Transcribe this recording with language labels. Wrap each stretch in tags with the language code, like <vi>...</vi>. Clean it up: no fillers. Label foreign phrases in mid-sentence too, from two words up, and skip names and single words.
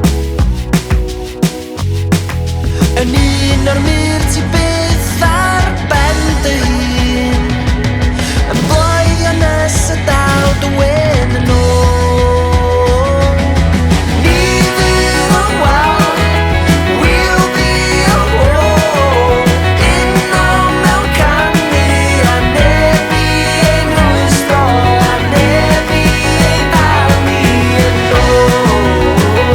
<cy>Yn un o'r mur ti byth ar ben dy hun yn bloeddio nes y daw dy wyn yn ôl. Ni fydd o'n wal,</cy> <en>we'll be a wall,</en> <cy>uno mewn canu a neb i ein rwystro, a neb i ein dal ni yn ôl.</cy>